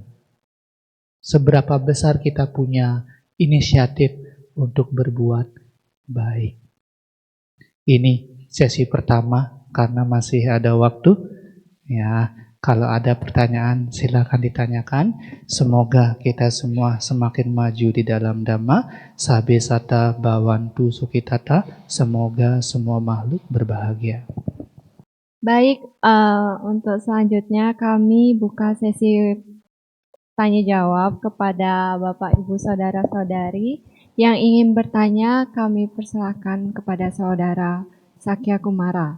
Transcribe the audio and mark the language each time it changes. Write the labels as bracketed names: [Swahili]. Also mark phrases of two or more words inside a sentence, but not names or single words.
[Indonesian] Seberapa besar kita punya inisiatif untuk berbuat baik? Ini sesi pertama, karena masih ada waktu. Ya, kalau ada pertanyaan silakan ditanyakan. Semoga kita semua semakin maju di dalam Dhamma. [Pali] Sabe sata bawantu sukitata. [Indonesian] Semoga semua makhluk berbahagia. Baik, untuk selanjutnya kami buka sesi tanya jawab kepada Bapak Ibu Saudara-saudari yang ingin bertanya. Kami persilakan kepada Saudara Sakya Kumara.